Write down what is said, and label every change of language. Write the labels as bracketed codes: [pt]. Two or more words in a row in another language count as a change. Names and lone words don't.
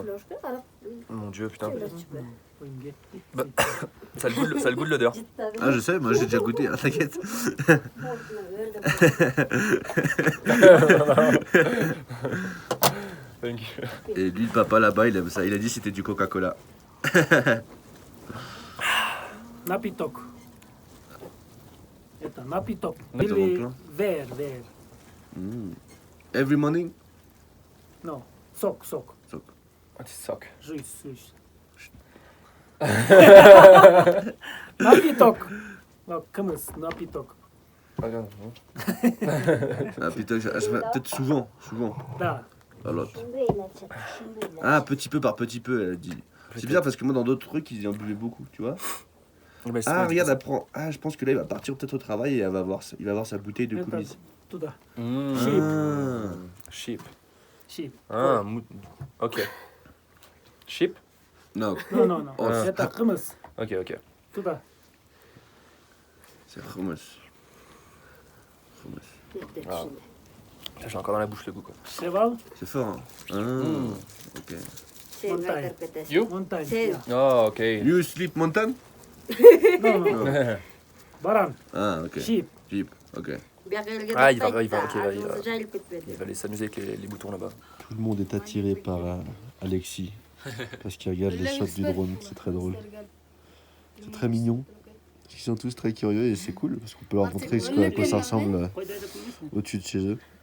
[fr] Mon dieu, putain. Bah, ça a le goût de l'odeur. Ah, je sais, moi j'ai déjà goûté, hein, t'inquiète. Et lui, le papa là-bas, il aime ça. Il a dit c'était du Coca-Cola. [ru] Напиток. Это напиток. Напиток, Или да? вер. [en] Every morning? No, [ru] сок. [fr] Ah, tu soques. [ru] Жусь. Напиток. Кымыз, напиток. [fr] Ah, non. Ah putain, peut-être souvent. [ru] Да. [fr] Ah, l'autre. Ah, petit peu par petit peu, elle a dit. C'est bizarre parce que moi dans d'autres trucs ils en buvaient beaucoup, tu vois. Bah, Ah regarde, elle prend. Ah, je pense que là il va partir peut-être au travail et il va avoir sa bouteille de [ru] Это [fr] coumise. [ru] туда. Ah. [en] Sheep. Sheep. Ah, ok. Sheep? [fr] Non, Non. Oh, [ru] Это кымыз. [en] Ok. [ru] Туда. [fr] c'est hummus. Ah. J'ai encore dans la bouche le goût quoi. Cheval. C'est fort, hein. Ok. Montagne. [en] You? [fr] Montagne. C'est- [en] yeah. Oh, ok. You sleep mountain? [ru] No. Баран. [en] Ah, ok. Sheep. Jeep, ok. [fr] Ah, il va aller s'amuser avec les boutons là-bas. Tout le monde est attiré par Alexis parce qu'il regarde les shots du drone, c'est très drôle. C'est très mignon. Ils sont tous très curieux et c'est cool parce qu'on peut leur montrer à quoi ça ressemble au-dessus de chez eux.